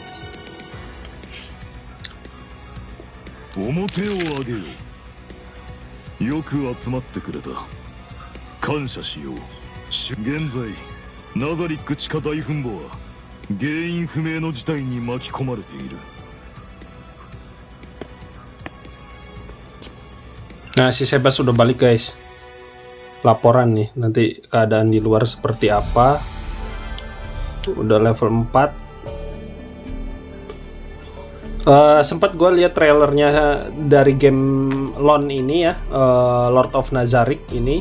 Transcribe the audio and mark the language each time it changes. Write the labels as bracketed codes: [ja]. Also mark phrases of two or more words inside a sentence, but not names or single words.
[ja] 表を上げよう。よく集まってくれた。感謝しよう。現在ナザリック地下大墳墓は原因不明の事態に巻き込まれている。 [id] Nah, si Sebas sudah balik guys. Laporan nih, nanti keadaan di luar seperti apa. Udah level 4. Sempat gue lihat trailernya dari game LON ini ya, Lord of Nazarik ini.